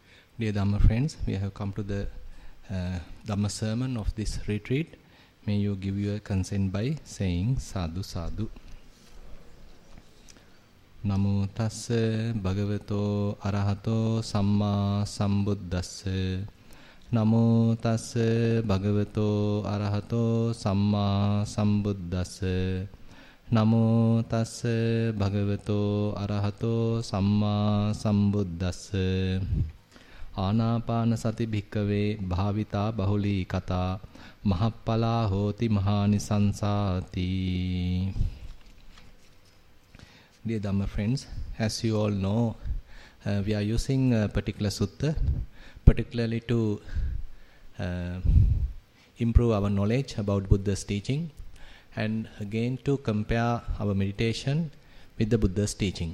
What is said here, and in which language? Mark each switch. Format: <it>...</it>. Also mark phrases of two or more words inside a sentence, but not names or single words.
<en>Dear Dhamma friends, we have come to the Dhamma sermon of this retreat. May you give your consent by saying</en> <pi>Sadhu Sadhu. Namo tassa bhagavato arahato samma sambuddhassa. Namo tassa bhagavato arahato samma sambuddhassa. Namo tassa bhagavato arahato samma sambuddhassa. Anapanasati bhikkhave bhavita bahuli kata mahappala hoti mahanisansati.</pi> <en>Dear Dhamma friends, as you all know, we are using a particular sutta, particularly to improve our knowledge about Buddha's teaching, and again to compare our meditation with the Buddha's teaching.</en>